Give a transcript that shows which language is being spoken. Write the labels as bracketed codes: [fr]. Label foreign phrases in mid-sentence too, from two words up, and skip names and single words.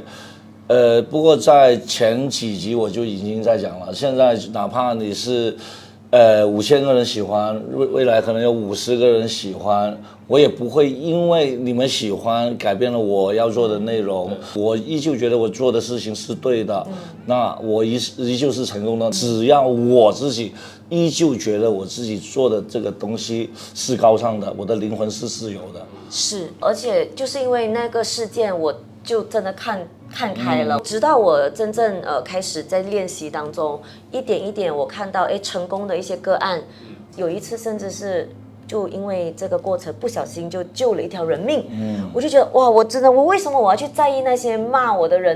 [zh] 不過在前幾集我就已經在講了，現在哪怕你是5000個人喜歡，未來可能有50個人喜歡，我也不會因為你們喜歡改變了我要做的內容，我依舊覺得我做的事情是對的，那我依舊是成功的，只要我自己依舊覺得我自己做的這個東西是高尚的，我的靈魂是自由的。是，而且就是因為那個事件，我就真的看看开了，直到我真正开始在练习当中，一点一点我看到成功的一些个案，有一次甚至是就因为这个过程不小心就救了一条人命，我就觉得哇，我为什么我要去在意那些骂我的人呢？